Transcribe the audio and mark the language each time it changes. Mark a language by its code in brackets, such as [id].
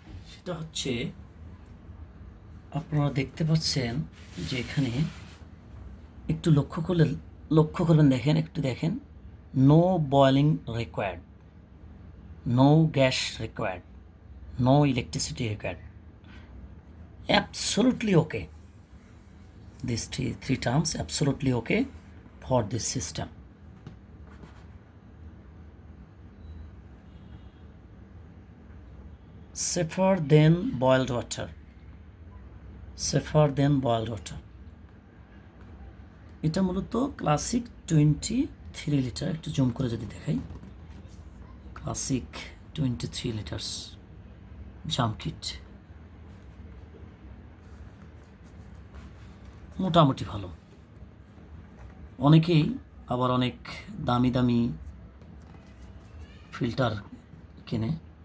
[bn] সেটা হচ্ছে, আপনারা দেখতে পাচ্ছেন যে এখানে একটু লক্ষ্য করবেন, দেখেন, [en] No boiling required, no gas required, no electricity required, absolutely okay. These three terms absolutely okay for this system. Safer than boiled water. Safer than boiled water. [bn] এটা মূলত ক্লাসিক 23 লিটার। একটু জুম করে যদি দেখাই, ক্লাসিক 23 লিটার্স জাম kit. মোটামুটি ভালো। অনেকেই আবার অনেক দামি দামি ফিল্টার কেনে।